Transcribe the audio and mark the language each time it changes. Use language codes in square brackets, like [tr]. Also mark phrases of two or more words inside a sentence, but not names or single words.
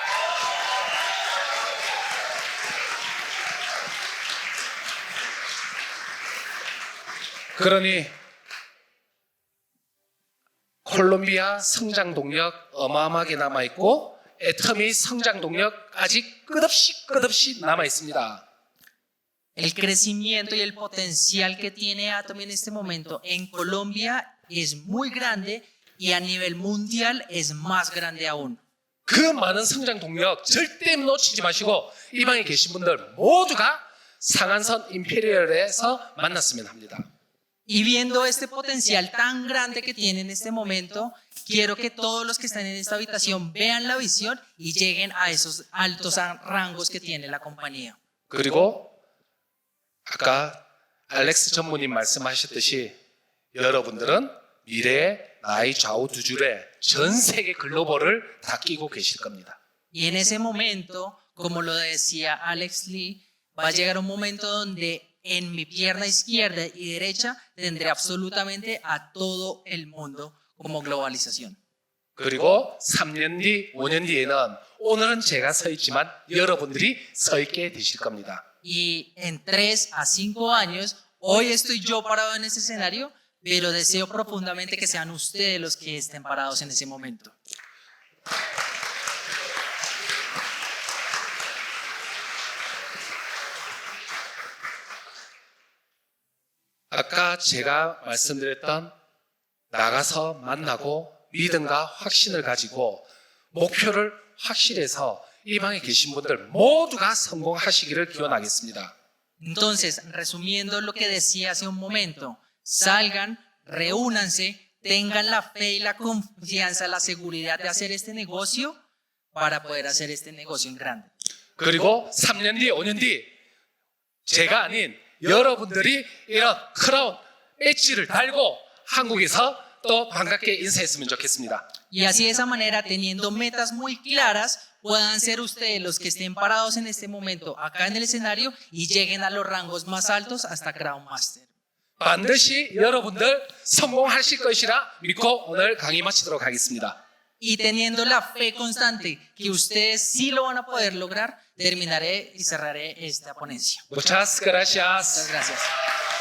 [ko] 그러니 콜롬비아 성장 동력 어마어마하게 남아 있고 애터미 성장 동력 아직 끝없이 남아 있습니다. [es] El crecimiento y el potencial que tiene Atomy en este momento en Colombia es muy grande y a nivel mundial es más grande aún. [ko] 그 많은 성장 동력 절대 놓치지 마시고 이 방에 계신 분들 모두가 상한선 임페리얼에서 만났으면 합니다. [es] Y viendo este potencial tan grande que tiene en este momento, quiero que todos los que están en esta habitación vean la visión y lleguen a esos altos rangos que tiene la compañía. [ko] 그리고 아까 알렉스 전무님 말씀하셨듯이 여러분들은 미래의 나의 좌우 두 줄에 전 세계 글로벌을 다 끼고 계실 겁니다. [es] Y en ese momento, como lo decía Alex Lee, va a llegar un momento donde en mi pierna izquierda y derecha tendré absolutamente a todo el mundo como globalización. [ko] 그리고 3년 뒤, 5년 뒤에는 오늘은 제가 서 있지만 여러분들이 서 있게 되실 겁니다. [es] Y en 3 a 5 años, hoy estoy yo parado en ese escenario, pero deseo profundamente que sean ustedes los que estén parados en ese momento. [ko] 아까 제가 말씀드렸던 나가서 만나고 믿음과 확신을 가지고 목표를 확실해서 이 방에 계신 분들 모두가 성공하시기를 기원하겠습니다. [es] Entonces, resumiendo lo que decía hace un momento, salgan, reúnanse, tengan la fe y la confianza, la seguridad de hacer este negocio para poder hacer este negocio en grande. [ko] 그리고 3년 뒤, 5년 뒤 제가 아닌 여러분들이 이런 크라운 엣지를 달고 한국에서 또 반갑게 인사했으면 좋겠습니다. [es] Y así de esa manera, teniendo metas muy claras, puedan ser ustedes los que estén parados en este momento acá en el escenario y lleguen a los rangos más altos hasta Crown Master. [ko] 반드시 여러분들 성공하실 것이라 믿고 오늘 강의 마치도록 하겠습니다. [es] Y teniendo la fe constante que ustedes sí lo van a poder lograr, terminaré y cerraré esta ponencia. Muchas gracias. Muchas gracias.